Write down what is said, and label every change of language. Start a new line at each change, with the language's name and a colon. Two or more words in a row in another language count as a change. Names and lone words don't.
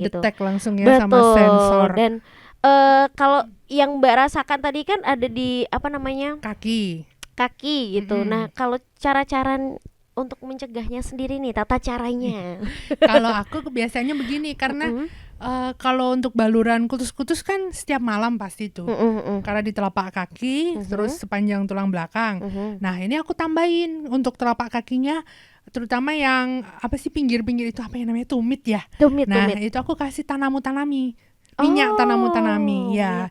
Indonesian: kedetek langsung ya sama sensor Dan kalau yang Mbak rasakan tadi kan ada di apa namanya kaki. kaki gitu. Mm-mm. Nah, kalau cara-cara untuk mencegahnya sendiri nih, tata caranya. Kalau aku biasanya begini, karena Mm-mm. kalau untuk baluran kutus-kutus kan setiap malam pasti tuh. Mm-mm. Karena di telapak kaki, terus sepanjang tulang belakang. Mhm. Nah, ini aku tambahin untuk telapak kakinya, terutama yang apa sih pinggir-pinggir itu, apa yang namanya, tumit ya. Tumit. Nah, itu aku kasih tanami. Minyak tanami ya.